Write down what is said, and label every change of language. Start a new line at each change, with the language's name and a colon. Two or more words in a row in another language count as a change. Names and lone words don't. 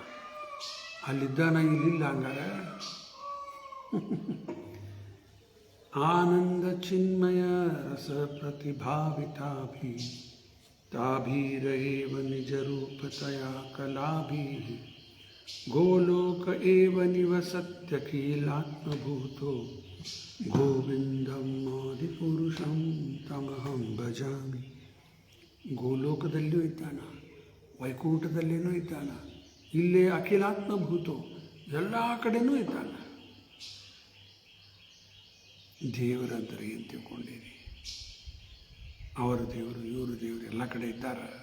Kannada: ಅಲ್ಲಿದ್ದಾನ, ಇಲ್ಲಿಲ್ಲ ಹಂಗಾರೆ.
Sanskrit: ಆನಂದ ಚಿನ್ಮಯ ರಸ ಪ್ರತಿಭಾವಿತಾಭಿ ತಾಭೀರೇವ ನಿಜ ರೂಪತಯ ಕಲಾಭಿ ಗೋಲೋಕ ಏವ ನಿವಸತ್ಯಖಿಲಾತ್ಮಭೂತೋ ಗೋವಿಂದಂ ಆದಿಪುರುಷಂ ತಮಹಂ ಭಜಾಮಿ.
Kannada: ಗೋಲೋಕದಲ್ಲಿಯೂ ಇದ್ದಾನ, ವೈಕುಂಠದಲ್ಲಿಯೂ ಇದ್ದಾನ, ಇಲ್ಲೇ ಅಖಿಲಾತ್ಮಭೂತೋ ಎಲ್ಲ ಕಡೆಯೂ ಇದ್ದಾನ. ದೇವರಂತಾರೆ ಏನು ತಿಳ್ಕೊಂಡಿರಿ? ಅವರ ದೇವರು, ಇವರು ದೇವರು ಎಲ್ಲ ಕಡೆ ಇದ್ದಾರೆ.